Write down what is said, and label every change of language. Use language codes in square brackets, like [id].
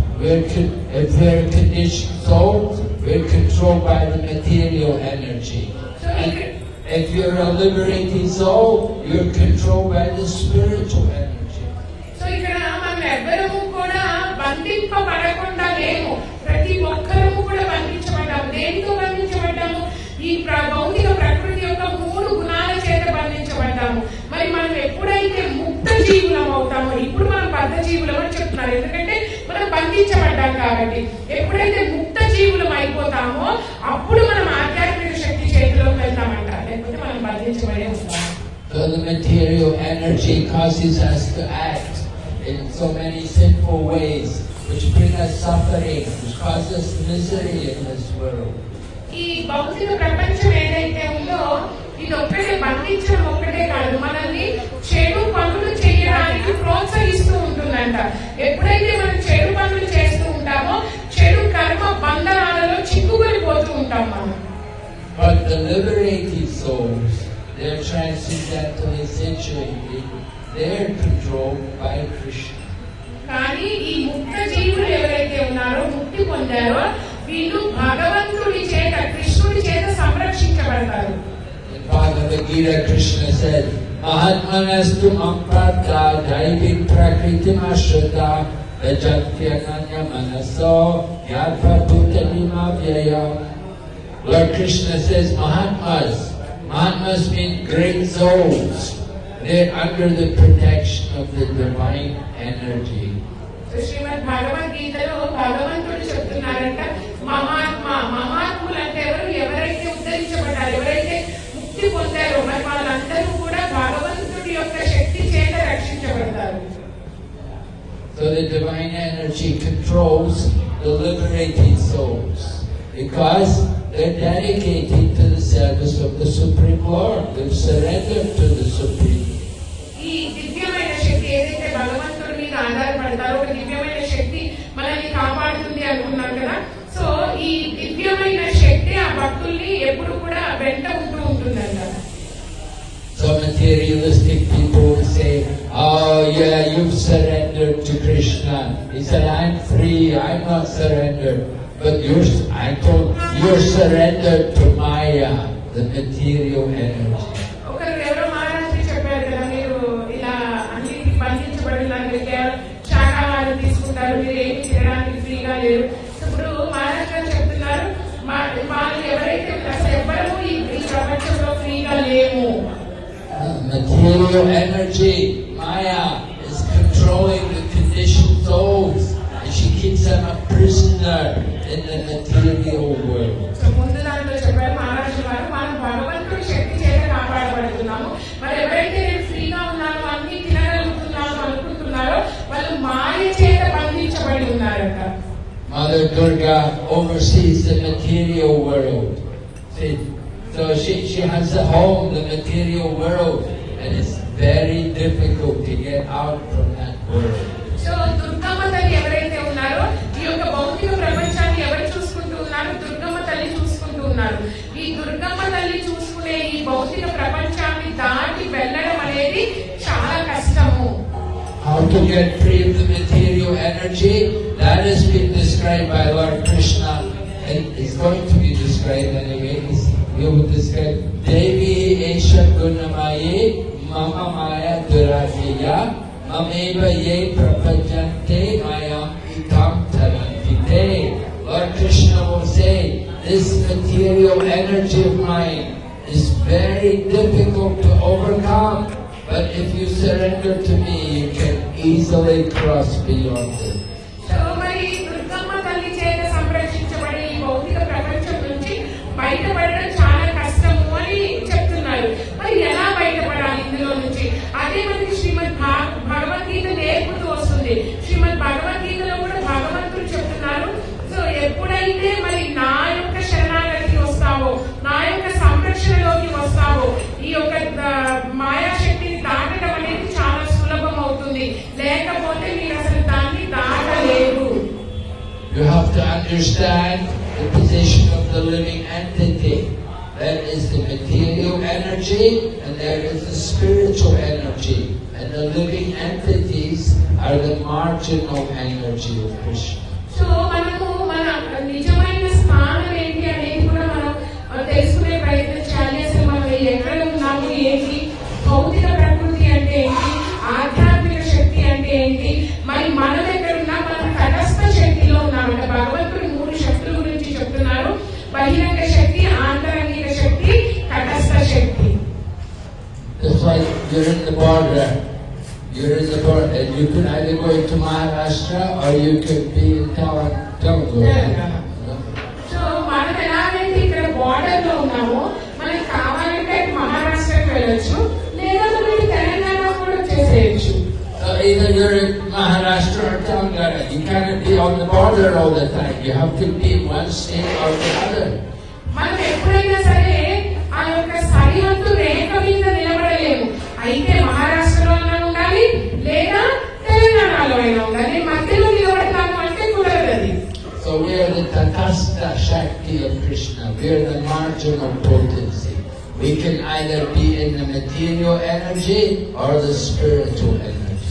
[en] If we're conditioned souls, we're controlled by the material energy. And if you're a liberated soul, you're controlled by the spiritual energy. [te] So ఇక్కడ మనం ఎవ్వరము కూడా బంధింపబడకుండా లేము. ప్రతి ఒక్కరము కూడా బంధించబడ్డాము. దేనితో బంధించబడ్డాము? ఈ భౌతిక ప్రకృతి యొక్క 3 గుణాల చేత బంధించబడ్డాము. మరి మనం ఎప్పుడైతే ముక్త జీవులం అవుతామో, ఇప్పుడు మనం బద్ధ జీవులం అని చెప్తున్నారు, ఎందుకంటే మనం బంధించబడ్డాం కాబట్టి. ఎప్పుడైతే ముక్త జీవులం అయిపోతామో అప్పుడు మనం ఆధ్యాత్మిక శక్తి చేతిలోకి వెళ్తామంట, లేకపోతే మనం బంధించబడే ఉంటాము. [en] So the material energy causes us to act in so many sinful ways, which bring us suffering, which cause us misery in this world. [te] ఈ భౌతిక ప్రపంచం ఏదైతే ఉందో ఇది ఒక్కటే బంధించడం ఒక్కటే కాదు, మనల్ని చెడు పనులు చేయడానికి ప్రోత్సహిస్తూ ఉంటుందంట. ఎప్పుడైతే మనం చెడు పనులు చేస్తూ ఉంటామో చెడు కర్మ బంధనాలలో చిక్కుకొని ఉంటాం మనం. [en] But the liberated souls, they're transcendentally situated, they're controlled by Krishna. [te] కానీ ఈ ముక్త జీవులు ఎవరైతే ఉన్నారో, ముక్తి పొందారో, వీళ్ళు భగవంతుడి చేత, కృష్ణుడి చేత సంరక్షించబడతారు. [en] In Bhagavad Gita, Krishna said, [sa] Mahatmanastu mamprata daivim prakritim ashrata vajatyananya manaso yatva bhutanimavya. [en] Lord Krishna says, Mahatmas mean great souls. They're under the protection of the divine energy. [te] శ్రీమద్ భగవద్గీతలో భగవంతుడు చెప్తున్నారంట, మహాత్ములు అంటే ఎవరైతే ఉద్ధరించబడ్డారు, ఎవరైతే ముక్తి పొందారో, మరి వాళ్ళందరూ కూడా భగవంతుడి యొక్క శక్తి చేత రక్షించబడతారు. [en] So the divine energy controls the liberated souls because they're dedicated to the service of the Supreme Lord. They've surrendered to the Supreme. [te] ఈ దివ్యమైన శక్తి ఏదైతే భగవంతుడి మీద ఆధారపడతారో, ఒక దివ్యమైన శక్తి మనల్ని కాపాడుతుంది అనుకున్నాం కదా. సో ఈ దివ్యమైన శక్తి ఆ భక్తుల్ని ఎప్పుడు కూడా వెంట ఉంటుందంట. [en] So materialistic people say, oh yeah, you've surrendered to Krishna. He said, I'm free, I'm not surrendered. But you're surrendered to Maya, the material energy. [te] ఎవరో మహారాజు చెప్పారు కదా, మీరు ఇలా అన్నిటికీ బంధించబడినారు, శాకాహారం తీసుకుంటారు, మీరు ఏమి చేయడానికి ఫ్రీగా లేరు. ఇప్పుడు మహారాజు గారు చెప్తున్నారు, వాళ్ళు ఎవరైతే అసలు ఎవ్వరూ ఈ ప్రపంచంలో ఫ్రీగా లేము. [en] Material energy, Maya, is controlling the conditioned souls, and she keeps them a prisoner in the material world. [te] So ముందు దాంట్లో చెప్పారు మహారాజు గారు, మనం భగవంతుడి శక్తి చేత కాపాడబడుతున్నాము. మరి ఎవరైతే నేను ఫ్రీగా ఉన్నాను, అన్ని తినగలుగుతున్నాను అనుకుంటున్నారో వాళ్ళు మాయ చేత బంధించబడి ఉన్నారంట. [en] Mother Durga oversees the material world. See, so she has a home, the material world, and it's very difficult to get out from that world. [te] So Durgamma తల్లి ఎవరైతే ఉన్నారో, ఈ యొక్క భౌతిక ప్రపంచాన్ని ఎవరు చూసుకుంటూ ఉన్నారు? దుర్గమ్మ తల్లి చూసుకుంటూ ఉన్నారు. ఈ దుర్గమ్మ తల్లి చూసుకునే ఈ భౌతిక ప్రపంచాన్ని దాటి వెళ్ళడం అనేది చాలా కష్టము. [en] How to get free of the material energy, that has been described by Lord Krishna, and is going to be described anyway. He will describe [sa] Devi Esha Gunamaye Mama Maya Durahiya Mameva Ye Prapajante Mayam Itam Tarantite. [en] Lord Krishna will say, this material energy of mine is very difficult to overcome. But if you surrender to me, you can easily cross beyond it. [te] So మరి దుర్గమ్మ తల్లి చేత సంరక్షించబడే ఈ భౌతిక ప్రపంచం నుంచి బయటపడడం చాలా కష్టము అని చెప్తున్నారు. మరి ఎలా బయటపడాలి ఇందులో నుంచి? అదే మనకి శ్రీమద్ భగవద్గీత నేర్పుతూ వస్తుంది. శ్రీమద్ భగవద్గీతలో కూడా భగవంతుడు చెప్తున్నారు, సో ఎప్పుడైతే మరి నా యొక్క శరణాగతికి వస్తావో, నా యొక్క సంరక్షణలోకి వస్తావో, ఈ యొక్క మాయాశక్తిని దాటడం అనేది చాలా సులభం అవుతుంది. లేకపోతే మీరు అసలు దాన్ని దాటలేరు. [en] You have to understand the position of the living entity. There is the material energy and there is the spiritual energy. and the living entities are the marginal energy of Krishna. [te] So మనము మన నిజమైన స్థానం ఏంటి అనేది కూడా మనం తెలుసుకునే ప్రయత్నం చేయాలి. అసలు మనం ఎక్కడ ఉన్నాము, ఏంటి, భౌతిక ప్రకృతి అంటే ఏంటి, ఆధ్యాత్మిక శక్తి అంటే ఏంటి, మరి మనం ఎక్కడ ఉన్నా మనం తటస్థ శక్తిలో ఉన్నామంట. భగవంతుడు 3 శక్తుల గురించి చెప్తున్నారు: బహిరంగ శక్తి, ఆంతరంగిక శక్తి, తటస్థ శక్తి. [en] It's like you're in the border. You're in the border, and you can either go into Maharashtra or you can be in Telangana. [te] So మనం ఎలాగైతే ఇక్కడ బార్డర్ లో ఉన్నామో, మనకి కావాలంటే మహారాష్ట్రకి వెళ్ళొచ్చు, లేదా మనం తెలంగాణ కూడా చేసేయచ్చు. [en] So either you're in Maharashtra or Telangana. You cannot be on the border all the time. You have to be in one state or the other. [te] మనం ఎప్పుడైనా సరే ఆ యొక్క సరిహద్దు రేఖ మీద నిలబడలేము. అయితే మహారాష్ట్రలో అయినా ఉండాలి, లేదా తెలంగాణలో అయినా ఉండాలి. మధ్యలో నిలబడతాము అంటే కుదరదు. [en] So we are the Tatastha Shakti of Krishna. We are the marginal potency. We can either be in the material energy or the spiritual energy.